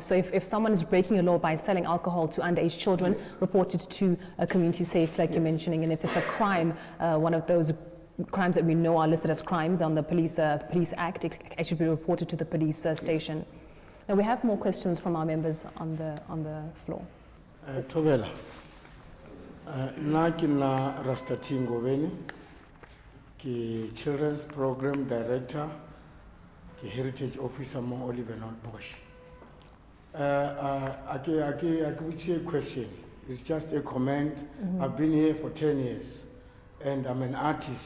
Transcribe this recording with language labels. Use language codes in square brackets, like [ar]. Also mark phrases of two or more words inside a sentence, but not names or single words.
[en] So if someone is breaking a law by selling alcohol to underage children, report it to a community safety, like you're mentioning. And if it's a crime, one of those crimes that we know are listed as crimes on the Police Act, it should be reported to the police station. Now we have more questions from our members on the floor. [nso] Tobela, na Rastatingo Veni, ki [en] Children's Program Director, [nso] ki [en] Heritage Officer [nso] mo Olievenhoutbosch. [en] I would say a question. It's just a comment. I've been here for 10 years, and I'm an artist.